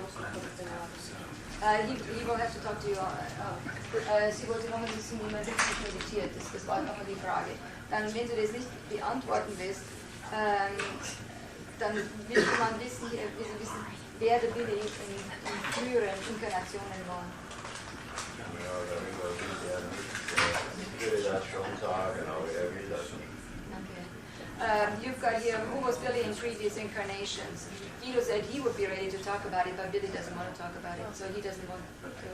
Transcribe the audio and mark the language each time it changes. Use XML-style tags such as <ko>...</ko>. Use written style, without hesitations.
<en>He will have to talk to you.</en> <de>Sie wollte noch ein bisschen, wie man richtig meditiert. Das war nochmal die Frage. Dann, wenn du das nicht beantworten willst, dann will man wissen, wer der Billy in früheren Inkarnationen war. ja, darüber will er nicht. Ich würde das schon sagen, aber er will das nicht.</de> <en>Okay. You've got here, who was Billy in previous incarnations? Guido said he would be ready to talk about it, but Billy doesn't want to talk about it, so he doesn't want to.</en>